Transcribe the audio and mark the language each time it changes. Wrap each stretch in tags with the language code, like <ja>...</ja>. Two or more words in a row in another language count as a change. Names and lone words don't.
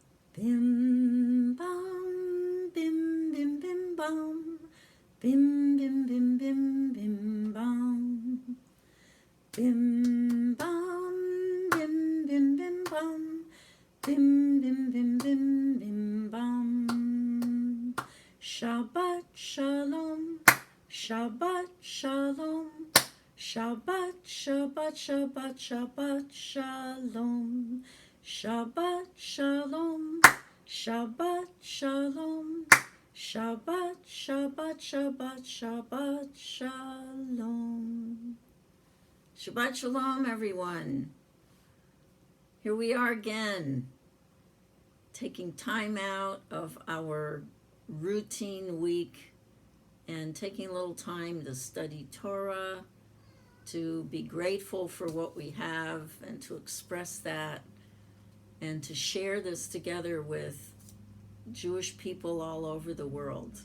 <he>Bim bam, bim bim bim bam, bim bim bim bim bim bam, bim bam, bim bim bim bam, bim bim bim bim bim bam. שבת שלום, שבת שלום, שבת שבת שבת שבת שלום. שבת שלום, שבת שלום, שבת שבת שבת שבת שלום. שבת שלום,</he> <en>everyone. Here we are again, taking time out of our routine week and taking a little time to study Torah, to be grateful for what we have and to express that, and to share this together with Jewish people all over the world.</en>